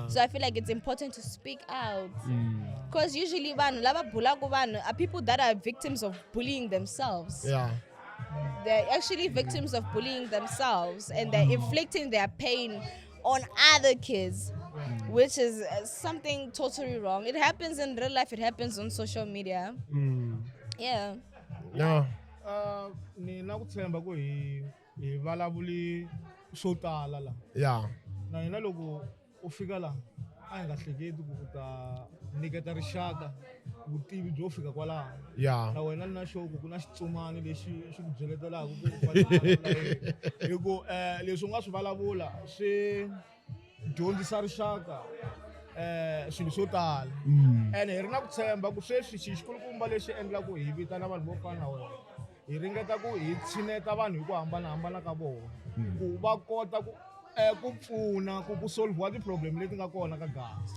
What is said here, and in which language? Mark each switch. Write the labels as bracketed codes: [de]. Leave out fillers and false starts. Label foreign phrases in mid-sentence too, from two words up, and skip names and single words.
[en] So I feel like it's important to speak out. Because usually [ts] lava bulaku [en] are people that are victims of bullying themselves. Yeah. They're actually victims of bullying themselves, and they're inflicting their pain on other kids, which is something totally wrong. It happens in real life, it happens on social media. Yeah. Yeah. [ts] Ni na ku tshemba ku hi valavuli swo tala la. [en] Yeah. [ts] Na hina loko u fika la a hi nga hleketi ku ta niketa rixaka vutivi byo fika kwalaho. [en] Yeah. [ts] Na wena na show ku na xitsumani lexi xi ku byeletelaka ku hikuva leswi u nga swi vulavula swi dyondzisa rixaka swilo swo tala, ene hi ri na ku tshemba ku sweswi xikulukumba lexi endlaku hi vitana vanhu vo fana na wena, hi ringeta ku hi tshineta vanhu hi ku hambanahambana ka vona ku va kota ku pfuna ku solve ti-problem leti nga kona ka Gaza.